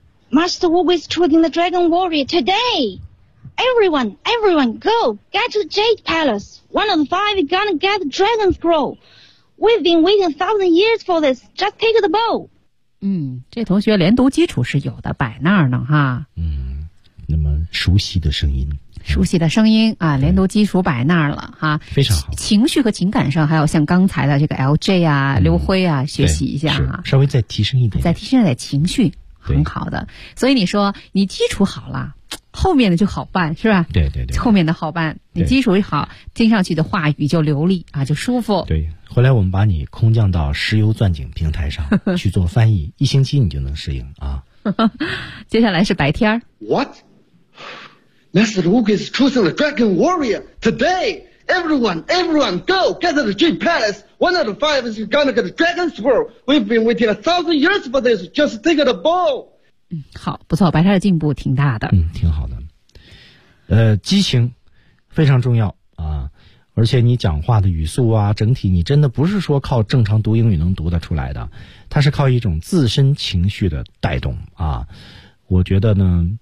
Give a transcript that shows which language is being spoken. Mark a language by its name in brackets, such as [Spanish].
[English] Master Wu is choosing the Dragon Warrior today. Everyone, everyone, go get to the Jade Palace. One of the five is gonna get the Dragon Scroll. We've been waiting 1,000 years for this. Just take the bow. [Chinese] 嗯，这同学连读基础是有的，摆那儿呢哈。嗯，那么熟悉的声音。熟悉的声音啊，连读基础摆那儿了哈，非常好。情绪和情感上，还有像刚才的这个 LJ 啊、刘辉啊，学习一下哈，稍微再提升一点，再提升点情绪，很好的。所以你说你基础好了，后面的就好办，是吧？对对对，后面的好办，你基础一好，听上去的话语就流利啊，就舒服。对，回来我们把你空降到石油钻井平台上去做翻译，一星期你就能适应啊。接下来是白天。 [English] What? Master Wu is choosing the Dragon Warrior today. Everyone, everyone, go get the Jade Palace. One out of five is gonna get the Dragon Scroll. We've been waiting 1,000 years for this. Just think of the ball. [Chinese] 嗯，好，不错，白天的进步挺大的。嗯，挺好的。激情非常重要啊，而且你讲话的语速啊，整体你真的不是说靠正常读英语能读得出来的，它是靠一种自身情绪的带动啊。我觉得呢。